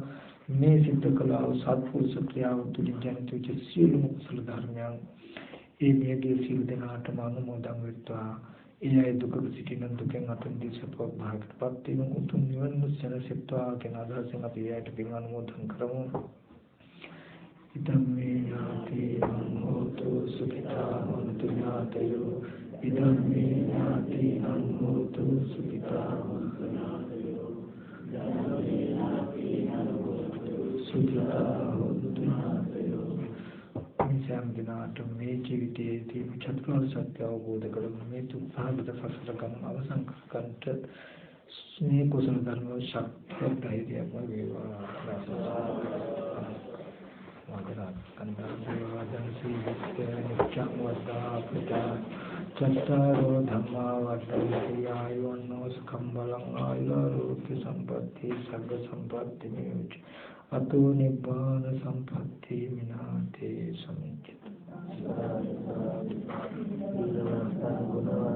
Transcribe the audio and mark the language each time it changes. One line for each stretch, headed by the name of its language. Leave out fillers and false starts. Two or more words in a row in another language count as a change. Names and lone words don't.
Sinhala: මේ සිද්ධ කළා වූ සත්පුරුෂ ක්‍රියාව තුළින් ජනිත වෙච්ච සියලු කුසල ධර්මයන් ඒ නියෝගී සියලු දෙනාටම අනුමෝදන් වෙත්වා. ඒ අය දුක සිටින දුකෙන් අත මිදී සපවත් භාගයටපත් වීම උතුම් නිවන සැනසෙත්වා කියන අදහසින් අපි එයට පින් අනුමෝදන් කරමු.
Pali: इदं मे ज्ञातीनां होतु सुखिता हन्तु ज्ञातयो इदं मे ज्ञातीनां होतु सुखिता हन्तु ज्ञातयो सुखिता हन्तु ज्ञातयो
Sinhala: सෑම දිනාටම මේ ජීවිතයේදී චතුරාර්ය සත්‍ය අවබෝධ කරගන්න මේ දුක්ඛාගත සසර ගමන අවසන් කරගන්නට මේ කුසල ධර්ම ශක්තිය ධෛර්යයක් වේවා
Pali: වදනා කන්දාවදන් සීවිත නිච්ඡං වද්දා පුතා චත්තාරෝ ධම්මා වද්දන්ති ආයුන්නෝ සුඛං බලං ආයුරෝග්‍ය සම්පatti සග්ග සම්පatti නියුච අතෝ නිබ්බාන සම්පatti විනාතේ සමිච්ඡත